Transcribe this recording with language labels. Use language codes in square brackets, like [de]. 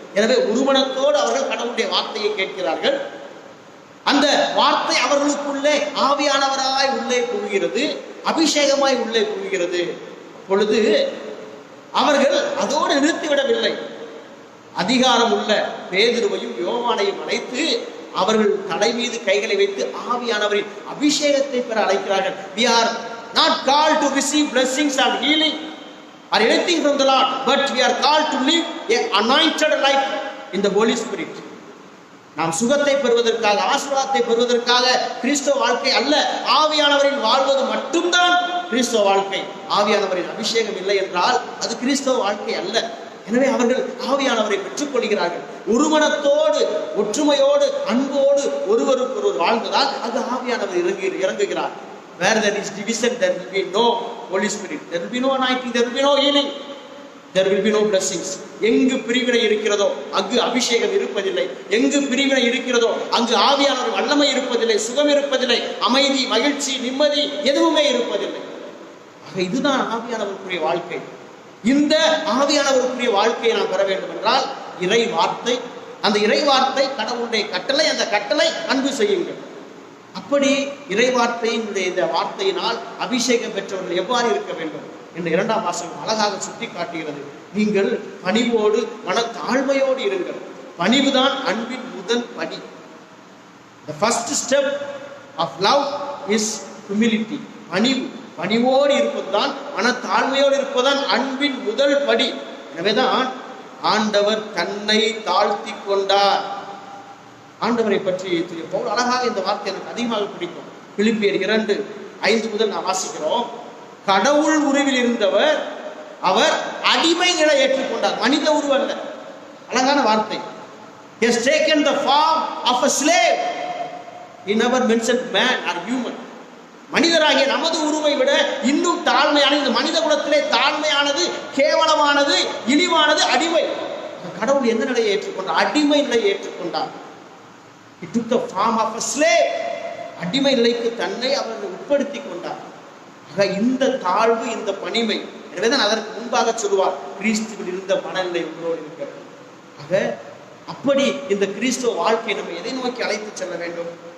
[ta] எனவே ஒருமனத்தோடு அவர்கள் கடவுளுடைய வார்த்தையை கேட்கிறார்கள். அந்த வார்த்தை அவர்களுக்குள்ளே ஆவியானவராய் உள்ளே புகுகிறது, அபிஷேகமாய் உள்ளே புகுகிறது. அப்பொழுது அவர்கள் அதோடு நிறுத்திவிடவில்லை. அதிகாரம் உள்ள பேதுருவையும் யோவானையும் அழைத்து அவர்கள் தலை மீது கைகளை வைத்து ஆவியானவரின் அபிஷேகத்தை பெற அழைக்கிறார்கள். [en] We are not called to receive blessings and healing or anything from the Lord, but we are called to live an anointed life in the Holy Spirit. [ta] நாம் சுகத்தை பெறுவதற்காக, ஆசீர்வாதத்தை பெறுவதற்காக கிறிஸ்தவ வாழ்க்கை அல்ல, ஆவியானவரின் வாழ்வது மட்டும்தான் கிறிஸ்தவ வாழ்க்கை. ஆவியானவரின் அபிஷேகம் இல்லை என்றால் அது கிறிஸ்தவ வாழ்க்கை அல்ல. எனவே அவர்கள் ஆவியானவரை பெற்றுக் கொள்கிறார்கள். ஒருமனத்தோடு, ஒற்றுமையோடு, அன்போடு ஒருவருக்கு ஒருவர் வாழ்ந்ததால் அது ஆவியானவர் இறங்குகிறார். [en] Where there is division, there will be no Holy Spirit, there will be no anointing, there will be no healing, there will be no blessings. [ta] எங்கு பிரிவினை இருக்கிறதோ அங்கு அபிஷேகம் இருப்பதில்லை. எங்கு பிரிவினை இருக்கிறதோ அங்கு ஆவியானவர் வல்லமை இருப்பதில்லை, சுகம் இருப்பதில்லை, அமைதி, மகிழ்ச்சி, நிம்மதி எதுவுமே இருப்பதில்லை. ஆக இதுதான் ஆவியானவருக்குரிய வாழ்க்கை. இந்த ஆவியானவருக்குரிய வாழ்க்கையை நாம் பெற வேண்டும் என்றால் இறை வார்த்தை, அந்த இறை வார்த்தை கடவுளுடைய கட்டளை, அந்த கட்டளை அன்பு செய்யுங்கள். அப்படி இறை வார்த்தையினுடைய இந்த வார்த்தையினால் அபிஷேகம் பெற்றவர்கள் எவ்வாறு இருக்க வேண்டும் என்று 2ஆம் வாசகம் அழகாக சுட்டி காட்டுகிறது. நீங்கள் பணிவோடு மனத்தாழ்மையோடு இருங்கள். பணிவுதான் அன்பின் முதல் படி. [en] The first step of love is humility. [ta] பணிவோடு இருப்பதுதான், மனத்தாழ்மையோடு இருப்பதுதான் அன்பின் முதல் படி. எனவேதான் ஆண்டவர் தன்னை தாழ்த்தி கொண்டார். ஆண்டவரை பற்றி பவுல் அழகாக இந்த வார்த்தை எனக்கு அதிகமாக பிடிக்கும். பிலிப்பியர் 2:5 முதல் நாம் வாசிக்கிறோம். கடவுள் உருவில் இருந்தவர் அவர் அடிமை நிலை ஏற்றுக்கொண்டார். மனித உருவம் அல்ல. அழகான வார்த்தை. [en] He has taken the form of a slave. He never mentioned man or human. [ta] மனிதராகிய நமது உருவை விட இன்னும் தாழ்மையான, இந்த மனித குலத்திலே தாழ்மையானது, கேவலமானது, இழிவானது அடிமை. கடவுள் எந்த நிலையை ஏற்றுக்கொண்டார்? அடிமை நிலையை ஏற்றுக்கொண்டார். [en] He took the form of a slave. [ta] அடிமை நிலைக்கு தன்னை அவர் உட்படுத்தி கொண்டார். ஆக இந்த தாழ்வு, இந்த பணிமை, எனவேதான் அதற்கு முன்பாக சொல்லுவார் கிறிஸ்துவில் இருந்த மனநிலை உங்களோடு இருக்கிறது. ஆக அப்படி இந்த கிறிஸ்துவ வாழ்க்கை நம்ம எதை நோக்கி அழைத்து செல்ல வேண்டும்?